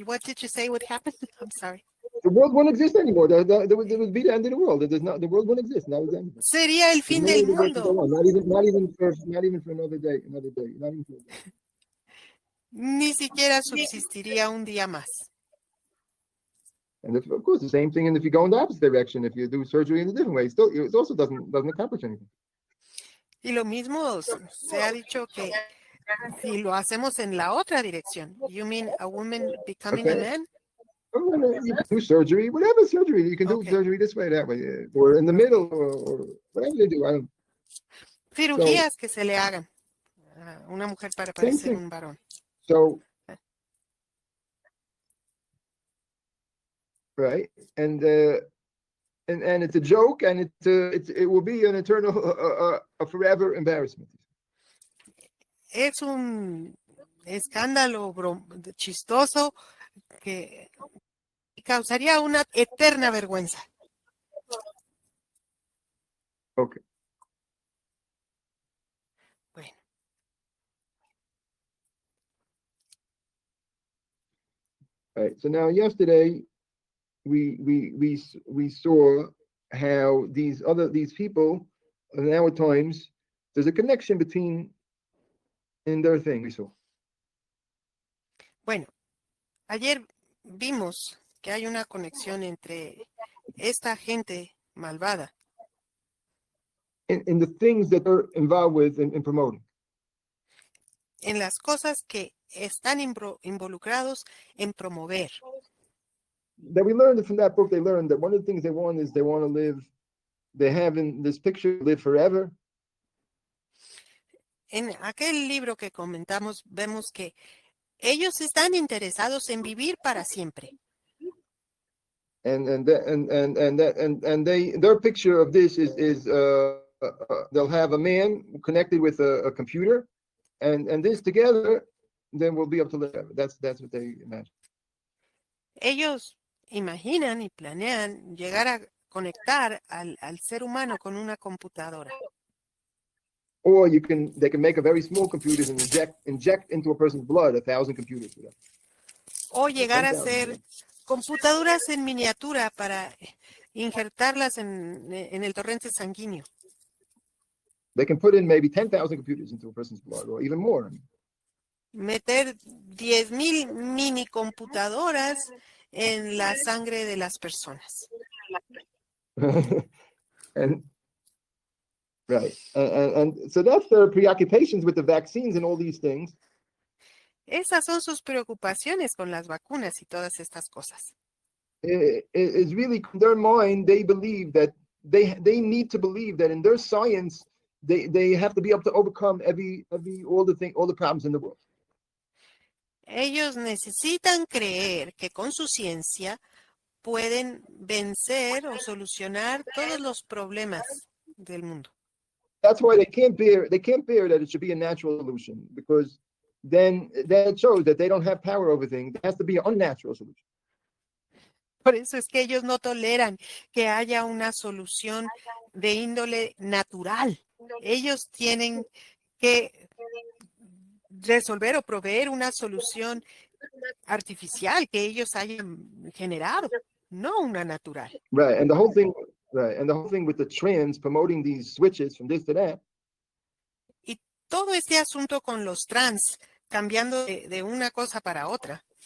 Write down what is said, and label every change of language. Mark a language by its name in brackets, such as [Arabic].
[English] What did you say would happen? I'm sorry. The world won't exist anymore. There would be the end of the world. The world won't exist. That was the end. [Spanish] Sería el fin del mundo. [English] Not even for another day. Not even for a day. [Spanish] Ni siquiera subsistiría un día más. [English] And of course, the same thing. And if you go in the opposite direction, if you do surgery in a different way, it also doesn't accomplish anything. [Spanish] Y lo mismo se ha dicho que si lo hacemos en la otra dirección, [English] you mean a woman becoming a man? You can do surgery, whatever surgery. You can do surgery this way, that way, or in the middle, or whatever they do. [Spanish] Cirugías que se le hagan a una mujer para parecer un varón. [English] So, right, and it's a joke, and it will be an eternal, a forever embarrassment. [Spanish] Es un escándalo chistoso que causaría una eterna vergüenza. [English] Okay. [Spanish] Bueno. [English] All right. So now, yesterday, we saw how these people, in our times, there's a connection in their thing. We saw. [Spanish] Bueno, ayer vimos que hay una conexión entre esta gente malvada. [English] In the things that they're involved with in promoting. [Spanish] En las cosas que están involucrados en promover. [English] That we learned from that book, they learned that one of the things they want to live, they have in this picture, live forever. [Spanish] En aquel libro que comentamos, vemos que ellos están interesados en vivir para siempre. [English] And their picture of this is they'll have a man connected with a computer, and this together, then we'll be able to live. That's what they imagine. [Spanish] Ellos imaginan y planean llegar a conectar al ser humano con una computadora. [English] Or they can make a very small computer and inject into a person's blood 1,000 computers. [Spanish] O llegar a ser computadoras en miniatura para injertarlas en el torrente sanguíneo. [English] They can put in maybe 10,000 computers into a person's blood, or even more. [Spanish] Meter 10,000 mini computadoras en la sangre de las personas. [English] and right, and so that's their preoccupations with the vaccines and all these things. [Spanish] Esas son sus preocupaciones con las vacunas y todas estas cosas. [English] It's really in their mind. They believe that they need to believe that in their science they have to be able to overcome all the problems in the world. [Spanish] Ellos necesitan creer que con su ciencia pueden vencer o solucionar todos los problemas del mundo. [English] That's why they can't bear that it should be a natural solution, because then that shows that they don't have power over things. It has to be an unnatural solution. [Spanish] Por eso es que ellos no toleran que haya una solución de índole natural. Ellos tienen que resolver o proveer una solución artificial que ellos hayan generado, no una natural. [English] Right, and the whole thing with the trends promoting these switches from this to that. [Spanish] Y todo este asunto con los trans cambiando de una cosa para otra.